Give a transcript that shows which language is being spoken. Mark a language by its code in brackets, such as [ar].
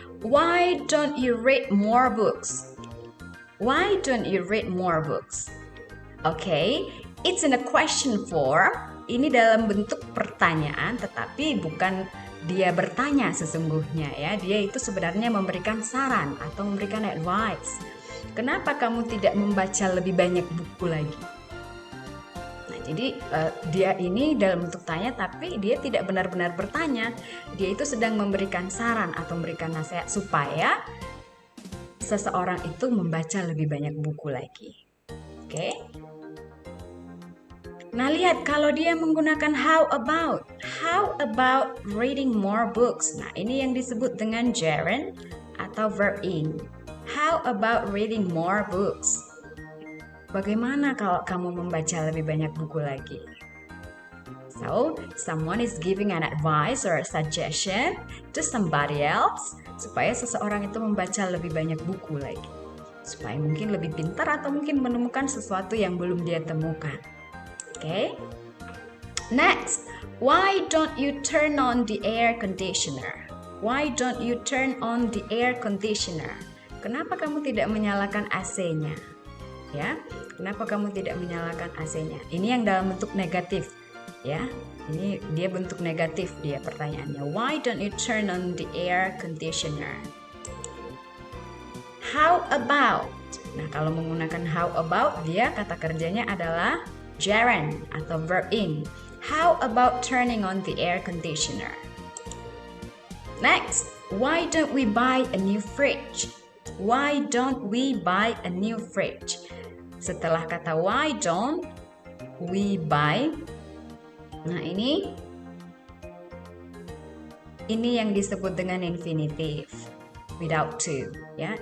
[en] Why don't you read more books? Why don't you read more books? Okay, it's in a question form. [id] Ini dalam bentuk pertanyaan, tetapi bukan dia bertanya sesungguhnya ya. Dia itu sebenarnya memberikan saran atau memberikan advice. Kenapa kamu tidak membaca lebih banyak buku lagi? Nah, jadi dia ini dalam bentuk tanya, tapi dia tidak benar-benar bertanya. Dia itu sedang memberikan saran atau memberikan nasihat supaya seseorang itu membaca lebih banyak buku lagi. Oke? Nah, lihat kalau dia menggunakan [en] how about reading more books. [id] Nah, ini yang disebut dengan gerund atau verb in. [en] How about reading more books? [id] Bagaimana kalau kamu membaca lebih banyak buku lagi? [en] So, someone is giving an advice or a suggestion to somebody else [id] supaya seseorang itu membaca lebih banyak buku lagi. Supaya mungkin lebih pintar atau mungkin menemukan sesuatu yang belum dia temukan. [en] Okay. Next, why don't you turn on the air conditioner? Why don't you turn on the air conditioner? [id] Kenapa kamu tidak menyalakan AC-nya? Ya, kenapa kamu tidak menyalakan AC-nya? Ini yang dalam bentuk negatif, ya. Ini dia bentuk negatif dia pertanyaannya. [en] Why don't you turn on the air conditioner? How about? [id] Nah, kalau menggunakan how about, dia kata kerjanya adalah gerund atau verb in. [en] How about turning on the air conditioner? Next, why don't we buy a new fridge? Why don't we buy a new fridge? [id] Setelah kata why don't we buy, nah ini yang disebut dengan infinitive without to, ya.